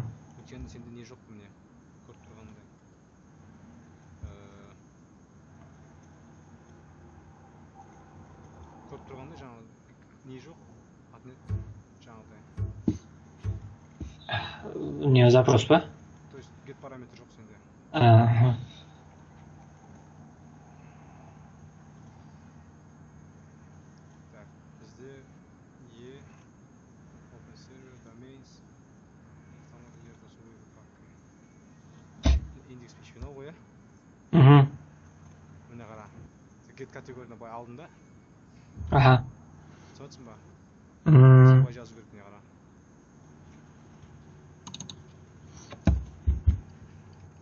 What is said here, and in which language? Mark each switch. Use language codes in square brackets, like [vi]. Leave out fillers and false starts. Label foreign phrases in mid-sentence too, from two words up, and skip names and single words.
[kk] Өйткені сенде не жоқ міне, көріп тұрғандай. Көріп тұрғандай жаңағы не жоқ? Жаңағыдай. Не запрос па? [ru] То есть [kk] get параметр жоқ сенде. Аха. Так, бізде [en] open server, domains, [kk] индекс PHP ғой, иә? Міне қара. Get категорияны бай алдым да. Аха. Түсінесің ба? Солай жазу керек, міне қара.